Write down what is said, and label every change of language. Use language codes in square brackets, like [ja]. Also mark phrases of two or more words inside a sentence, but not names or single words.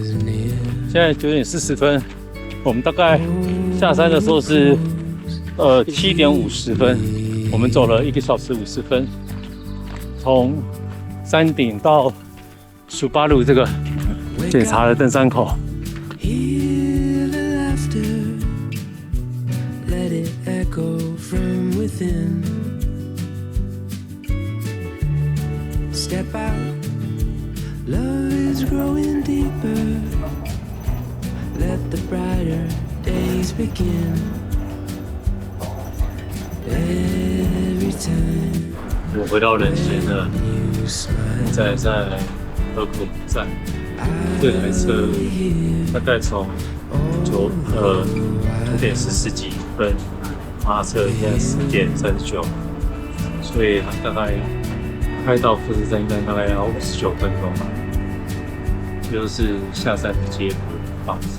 [zh] 現在9點40分，我們大概下山的時候是 7點50分，我們走了1個小時50分，從山頂到苏巴路這個檢查的登山口。 [en] Step out, love is growing deeper. Let the brighter days begin. Every time [zh] 我回到人间了，现在在河口站，这台车大概从9點14幾分發車，現在10點39，所以大概開到富士山站大概要59分鐘吧，就是下山的接駁方式。